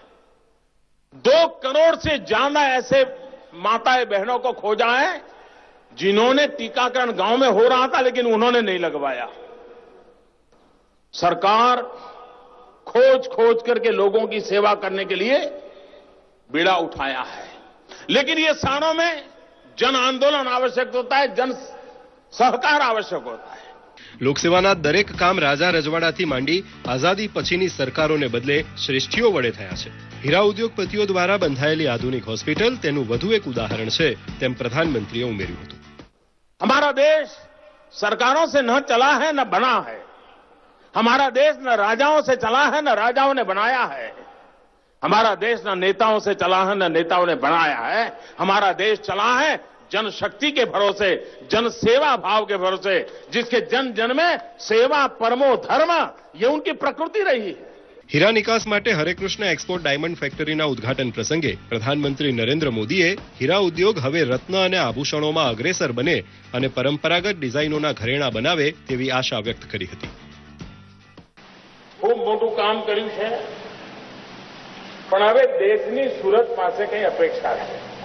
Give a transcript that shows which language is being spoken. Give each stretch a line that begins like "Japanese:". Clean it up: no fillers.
Hindi: 1,000 से ज्यादा ऐसे माताएं बहनों को खोजा है जिन्होंने टीकाकरण गांव में हो रहा था लेकिन उन्होंने नहीं लगवाया। सरकार खोज खोज करके लोगों की सेवा करने के लिए बीड़ा उठाया है, लेकिन ये स्थानों में जन आंदोलन आवश्यक होता है, जन सहकार आवश्यक होता है।
Gujarati: લોકસેવાના દરેક કામ રાજા રજવાડાથી માંડી આઝાદી પછીની સરકારોને બદલે શ્રેષ્ઠીઓ વડે થયા છે. હીરા ઉદ્યોગપતિઓ દ્વારા બંધાયેલી આધુનિક હોસ્પિટલ તેનું વધુ એક ઉદાહરણ છે, તેમ પ્રધાનમંત્રીએ ઉમેર્યું હતું.
Hindi: हमारा देश सरकारों से न चला है न बना है। हमारा देश न राजाओं से चला है न राजाओं ने बनाया है। हमारा देश न नेताओं से चला है न नेताओं ने बनाया है। हमारा देश चला है जनशक्ति के भरोसे, जन सेवा भाव के भरोसे, जिसके जन जन में सेवा परमो धर्म, ये उनकी प्रकृति रही है.
Gujarati: હીરા નિકાસ માટે હરેકૃષ્ણ એક્સપોર્ટ ડાયમંડ ફેક્ટરીના ઉદ્ઘાટન પ્રસંગે પ્રધાનમંત્રી નરેન્દ્ર મોદીએ હીરા ઉદ્યોગ હવે રત્ન અને આભૂષણોમાં અગ્રેસર બને અને પરંપરાગત ડિઝાઇનોના ઘરેણાં બનાવે તેવી આશા વ્યક્ત કરી હતી. ખૂબ મોટું કામ કર્યું છે, પણ હવે દેશની સુરત પાસે કઈ અપેક્ષા છે.